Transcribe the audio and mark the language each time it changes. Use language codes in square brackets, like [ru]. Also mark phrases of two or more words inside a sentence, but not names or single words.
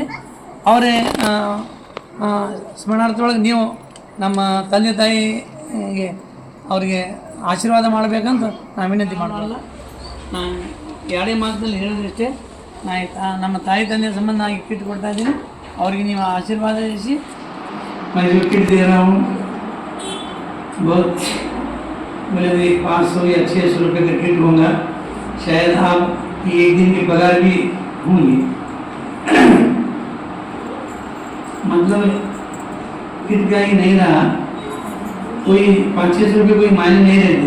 [kn] ಅವರೇ ಸ್ಮರಣಾರ್ಥದೊಳಗೆ ನೀವು ನಮ್ಮ ತಂದೆ ತಾಯಿಗೆ ಅವರಿಗೆ ಆಶೀರ್ವಾದ ಮಾಡಬೇಕಂತ ನಾನು ವಿನಂತಿ ಮಾಡೋಲ್ಲ. ನಾನು ಎರಡೇ ಮಾತಲ್ಲಿ ಹೇಳಿದ್ರಷ್ಟೇ, ನಮ್ಮ ತಾಯಿ ತಂದೆಯ ಸಂಬಂಧ ನಾನು ಈ ಕಿಟ್ ಕೊಡ್ತಾಯಿದ್ದೀನಿ. ಅವರಿಗೆ ನೀವು ಆಶೀರ್ವಾದ ಮಾಡಿಸಿ ಕಿಟ್ [hi] दे रहा हूँ. बहुत बोले 500 या 600 रुपये का किट होगा. शायद आप एक दिन की पगार भी होंगी. मतलब किट का ही नहीं रहा, कोई 500-600 रुपये कोई मायने नहीं रहते.